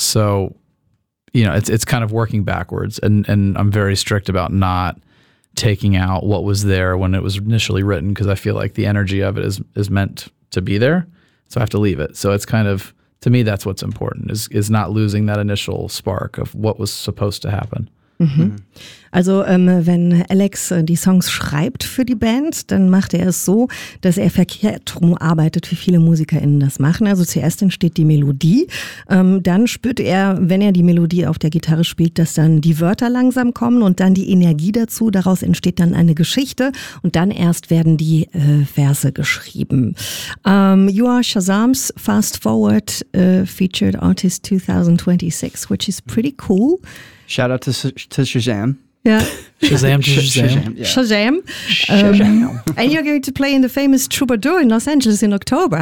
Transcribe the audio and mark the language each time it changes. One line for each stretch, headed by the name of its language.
English: So, you know, it's kind of working backwards. And I'm very strict about not taking out what was there when it was initially written because I feel like the energy of it is meant to be there. So I have to leave it. So it's kind of, to me, that's what's important is not losing that initial spark of what was supposed to happen. Mhm.
German: Also wenn Alex die Songs schreibt für die Band, dann macht er es so, dass er verkehrt rum arbeitet, wie viele MusikerInnen das machen. Also zuerst entsteht die Melodie, dann spürt er, wenn er die Melodie auf der Gitarre spielt, dass dann die Wörter langsam kommen und dann die Energie dazu. Daraus entsteht dann eine Geschichte und dann erst werden die Verse geschrieben.
English: You are Shazam's Fast Forward Featured Artist 2026, which is pretty cool. Shout out to Shazam. Yeah. Shazam to Shazam. Shazam. Shazam. And you're going to play in the famous Troubadour in Los Angeles in October.